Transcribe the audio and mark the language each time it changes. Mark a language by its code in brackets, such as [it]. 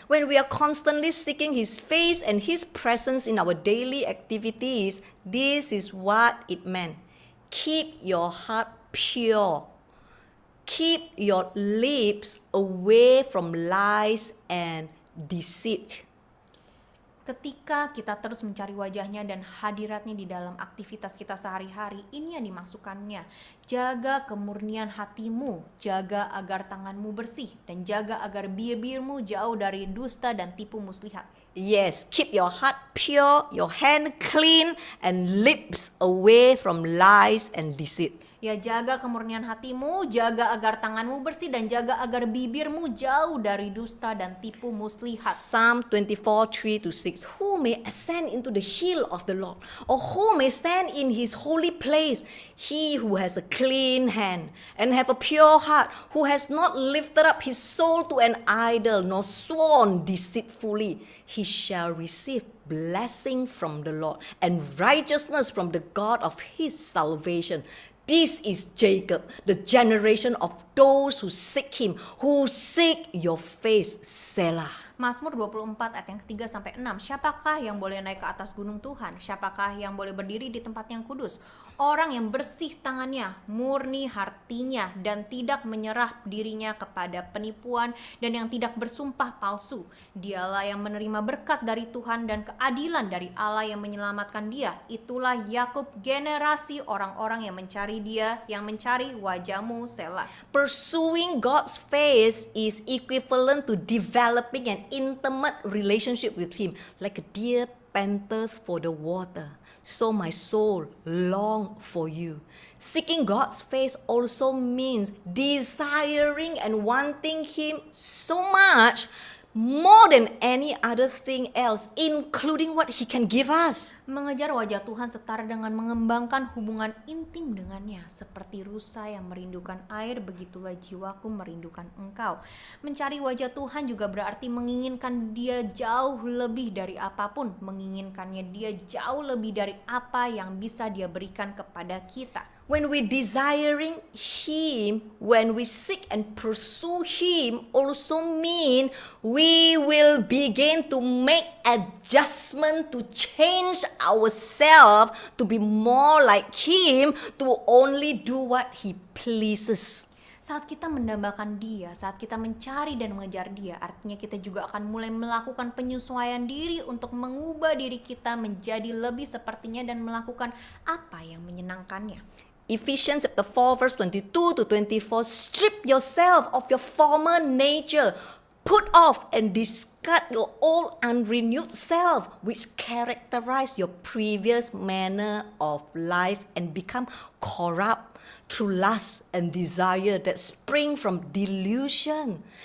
[en] When we are constantly seeking His face and His presence in our daily activities, this is what it meant. Keep your heart pure. Keep your lips away from lies and deceit. [id] Ketika kita terus mencari wajahnya dan hadiratnya di dalam aktivitas kita sehari-hari, ini yang dimasukkannya. Jaga kemurnian hatimu, jaga agar tanganmu bersih, dan jaga agar bibirmu jauh dari dusta dan tipu muslihat. [en] Yes, keep your heart pure, your hand clean, and lips away from lies and deceit. [id] Ya, jaga kemurnian hatimu, jaga agar tanganmu bersih, dan jaga agar bibirmu jauh dari dusta dan tipu muslihat. [en] Psalm 24:3-6. Who may ascend into the hill of the Lord, or who may stand in His holy place? He who has a clean hand and have a pure heart, who has not lifted up his soul to an idol, nor sworn deceitfully, he shall receive blessing from the Lord and righteousness from the God of his salvation. This is Jacob, the generation of those who seek Him, who seek your face, Selah. [id] Mazmur 24 ayat yang ketiga sampai 6. Siapakah yang boleh naik ke atas gunung Tuhan? Siapakah yang boleh berdiri di tempat yang kudus? Orang yang bersih tangannya, murni hatinya, dan tidak menyerah dirinya kepada penipuan, dan yang tidak bersumpah palsu. Dialah yang menerima berkat dari Tuhan dan keadilan dari Allah yang menyelamatkan dia. Itulah Yakub, generasi orang-orang yang mencari Dia, yang mencari wajahmu, Selah. [en] Pursuing God's face is equivalent to developing an intimate relationship with Him, like a deer panteth for the water. So my soul long for you. Seeking God's face also means desiring and wanting Him so much more than any other thing else, including what He can give us. [id] Mengejar wajah Tuhan setara dengan mengembangkan hubungan intim dengannya. Seperti rusa yang merindukan air, begitulah jiwaku merindukan Engkau. Mencari wajah Tuhan juga berarti menginginkan Dia jauh lebih dari apapun. Menginginkannya Dia jauh lebih dari apa yang bisa Dia berikan kepada kita. [en] When we desiring Him, when we seek and pursue Him, also mean we will begin to make adjustment to change ourselves to be more like Him, to only do what He pleases. [id] Saat kita mendambakan Dia, saat kita mencari dan mengejar Dia, artinya kita juga akan mulai melakukan penyesuaian diri untuk mengubah diri kita menjadi lebih sepertinya dan melakukan apa yang menyenangkannya. [en] Ephesians chapter 4 verse 22 to 24, strip yourself of your former nature, put off and discard your old unrenewed self, which characterize your previous manner of life and become corrupt through lust and desire that spring from delusion,